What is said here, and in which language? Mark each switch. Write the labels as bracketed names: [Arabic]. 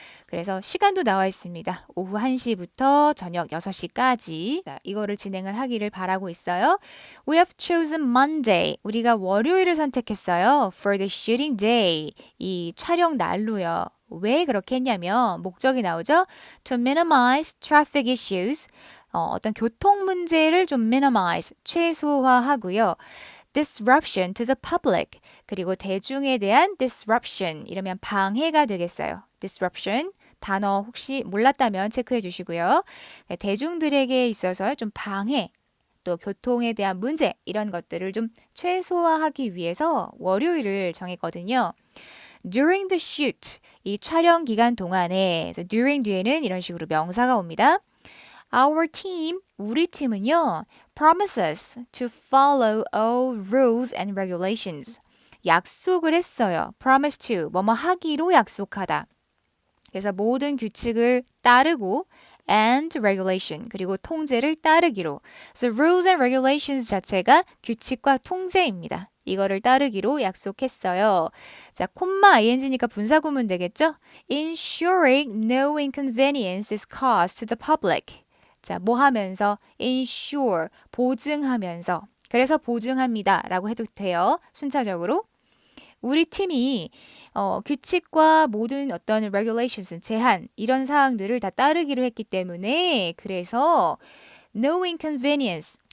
[Korean] 그래서 시간도 나와 있습니다. 오후 1시부터 저녁 6시까지 이거를 진행을 하기를 바라고 있어요. [English] We have chosen Monday. [Korean] 우리가 월요일을 선택했어요. [English] For the shooting day. [Korean] 이 촬영 날로요. 왜 그렇게 했냐면 목적이 나오죠. [English] To minimize traffic issues. [Korean] 어떤 교통 문제를 좀 minimize, 최소화하고요. [English] disruption to the public. [Korean] 그리고 대중에 대한 disruption. 이러면 방해가 되겠어요. [English] disruption. [Korean] 단어 혹시 몰랐다면 체크해 주시고요. 대중들에게 있어서 좀 방해, 또 교통에 대한 문제 이런 것들을 좀 최소화하기 위해서 월요일을 정했거든요. [English] During the shoot, [Korean] 이 촬영 기간 동안에 during 뒤에는 이런 식으로 명사가 옵니다. [English] Our team, [Korean] 우리 팀은요, [English] promises to follow all rules and regulations. [Korean] 약속을 했어요. promise to, 뭐뭐 하기로 약속하다. 그래서 모든 규칙을 따르고 and regulation, 그리고 통제를 따르기로. [English] So rules and regulations [Korean] 자체가 규칙과 통제입니다. 이거를 따르기로 약속했어요. 자, 콤마 ing니까 분사구문 되겠죠? [English] Ensuring no inconvenience is caused to the public. [Korean] 자, 뭐 하면서? ensure, 보증하면서. 그래서 보증합니다. 라고 해도 돼요. 순차적으로. 우리 팀이 규칙과 모든 어떤 regulations, 제한, 이런 사항들을 다 따르기로 했기 때문에 그래서 no inconvenience.